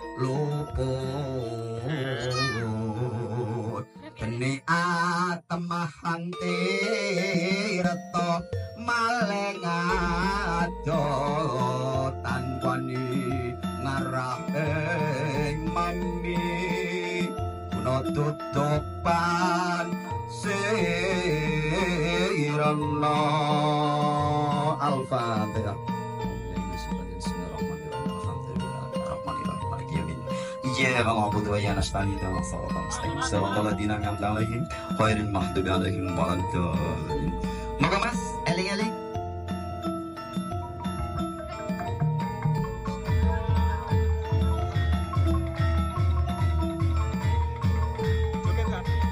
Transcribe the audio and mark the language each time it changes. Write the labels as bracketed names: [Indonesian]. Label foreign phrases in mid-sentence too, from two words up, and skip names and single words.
[Javanese] luput beni atemahan tirta maleng adoh tanwani ngarah ing mami guna tutupan sirana al-fatihah. [Arabic] إياك نعبد وإياك نستعين اهدنا الصراط المستقيم صراط الذين أنعمت عليهم غير المغضوب عليهم ولا الضالين. [Javanese] Moga Mas, eling-eling. [Indonesian] Joget kan?